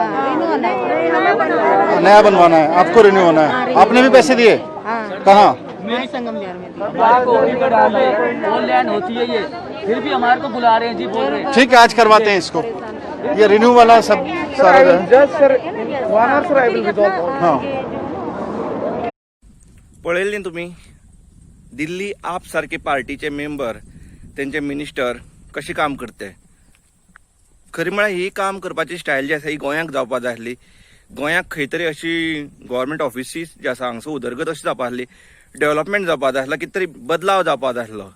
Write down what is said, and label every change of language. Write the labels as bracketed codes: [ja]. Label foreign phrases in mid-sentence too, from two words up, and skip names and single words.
[hi] नया बनवाना है आपको, रिन्यू होना है। आपने भी पैसे दिए? कहाँ? संगम बिहार में ऑनलाइन होती है ये, फिर भी हमारे को बुला रहे हैं जी, बोल रहे हैं। ठीक है आज करवाते हैं इसको, ये रिन्यू वाला सब सारा जो है। हाँ [kok] पळयल्ली तुम्ही दिल्ली आप सारखे पार्टीचे मेंबर, त्यांचे मिनिस्टर कशी काम करते. खरी म्हळ्यार ही काम करपाची स्टायल जी आसा ही गोंयांक जावपा जाय आसली. गोंयांक खंय तरी अशी [en] government offices [kok] जी आसा हांगसर उदरगत अशी जावपा आसली, डेव्हलपमेंट जावपा जाय आसलो, कितें तरी बदलाव जावपा जाय आसलो.